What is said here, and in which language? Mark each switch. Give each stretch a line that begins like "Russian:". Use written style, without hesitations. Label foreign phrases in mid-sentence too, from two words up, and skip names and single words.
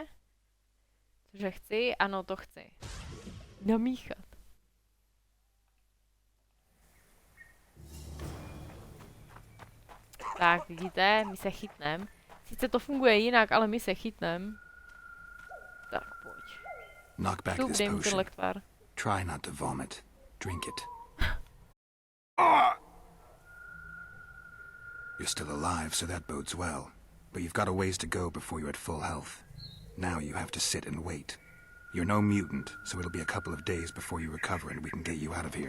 Czech: Cože chci? Ano, to chci. Namíchat. Tak, vidíte, my se chytnem. Sice to funguje jinak, ale my se chytnem. Tak, pojď.
English: Knock back
Czech: Šup,
English: this
Czech: dej mu ten
English: potion.
Czech: lektvar.
English: Try not to vomit. Drink it. You're still alive, so that bodes well. But you've got a ways to go before you're at full health. Now you have to sit and wait. You're no mutant, so it'll be a couple of days before you recover and we can get you out of here.